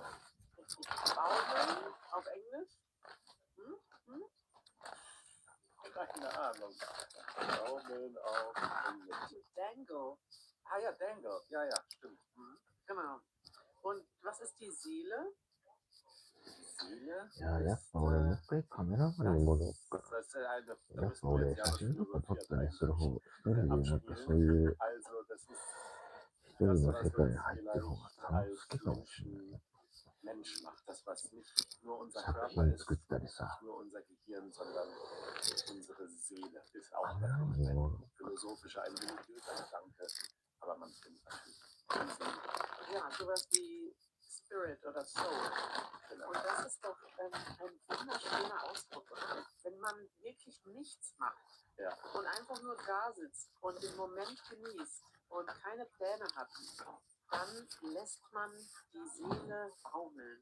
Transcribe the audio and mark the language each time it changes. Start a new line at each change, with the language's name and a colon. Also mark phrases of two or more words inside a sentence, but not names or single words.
German: Baumeln auf Englisch? Keine Ahnung. Baumeln auf Englisch. Dangle. Ah ja, Dangle. Ja, stimmt. Genau. Und was ist die Seele? Seele?
Japanese: いや、やっぱ俺もう一回カメラマンに戻ろうか。
German: Das ist halt, da
Japanese: やっ
German: müssen
Japanese: ぱ
German: wir
Japanese: 俺
German: jetzt ja
Japanese: 写真とか撮ったり
German: philosophiert
Japanese: する方、一人でなんかそう
German: abspielen.
Japanese: いう
German: Also das ist
Japanese: 一人
German: das,
Japanese: の
German: was
Japanese: 世界
German: uns
Japanese: に入ってる方が
German: vielleicht
Japanese: 楽し
German: als
Japanese: いかもしれないね。
German: Mensch macht. Das, was nicht nur unser
Japanese: 作
German: Körper
Japanese: 品
German: ist,
Japanese: 作ったりさ。
German: nicht nur unser Gehirn, sondern unsere Seele ist auch
Japanese: カメラマンに
German: natürlich
Japanese: 戻ろう
German: ein philosophischer, ein religiöser Gedanke, aber man findet natürlich die Seele. Ja, sowas wie Spirit oder Soul. Genau. Und das ist doch ein wunderschöner Ausdruck, oder? Wenn man wirklich nichts macht Ja. und einfach nur da sitzt und den Moment genießt und keine Pläne hat, dann lässt man die Seele baumeln.